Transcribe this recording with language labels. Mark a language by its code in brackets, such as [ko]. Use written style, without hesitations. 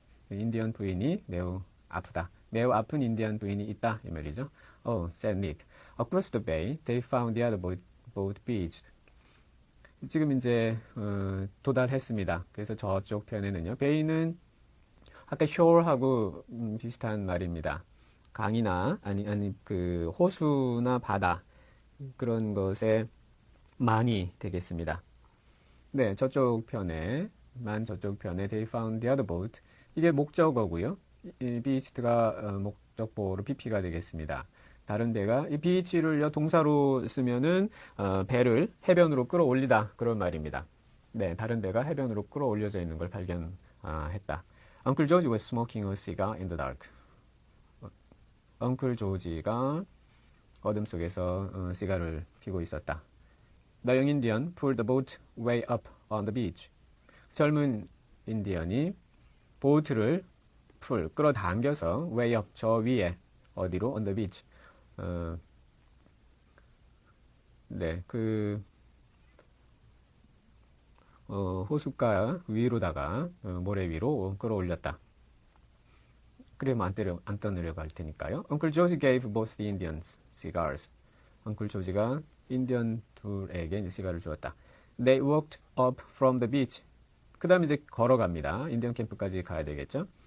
[ko] 인디언 부인이 매우 아프다. 매우 아픈 인디언 부인이 있다. 이 말이죠. [en] Oh, said Nick. Across the bay, they found the other boat beached. [ko] 지금 이제 도달했습니다. 그래서 저쪽 편에는요. 베이는 아까 shore하고 비슷한 말입니다. 강이나 아니 그 호수나 바다 그런 것에 많이 되겠습니다. 네, 저쪽 편에 [en] they found the other boat. [ko] 이게 목적어고요. 이 beached가 목적보로 pp가 되겠습니다. 다른 배가 이 beach를요 동사로 쓰면은 배를 해변으로 끌어올리다 그런 말입니다. 네, 다른 배가 해변으로 끌어올려져 있는 걸 발견했다. [en] Uncle George was smoking a cigar in the dark. [ko] 엉클 조지가 어둠 속에서 시가를 피고 있었다. [en] The young Indian pulled the boat way up on the beach. [ko] 젊은 인디언이 보트를 끌어당겨서 [en] way up, [ko] 저 위에, 어디로? [en] on the beach. [ko] 네, 호숫가 위로다가 모래 위로 끌어올렸다. 그러면 안 떠내려갈 테니까요. [en] Uncle George gave both the Indians cigars. [ko] 엉클 조지가 인디언 둘에게 이제 시가를 주었다. [en] They walked up from the beach. [ko] 그 다음에 이제 걸어갑니다. 인디언 캠프까지 가야 되겠죠.